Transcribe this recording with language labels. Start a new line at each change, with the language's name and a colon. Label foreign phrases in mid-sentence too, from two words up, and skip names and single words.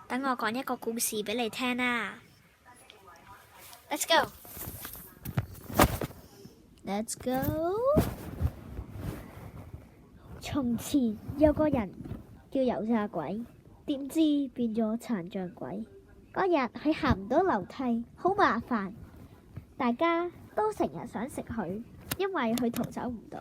Cantonese: 等我講一個故事俾你聽啦。
English: Let's go. Let's go.
Cantonese: 從前有個人叫油炸鬼，點知變咗殘障鬼。嗰日佢行唔到樓梯，好麻煩，大家都成日想食佢，因為佢逃走唔到。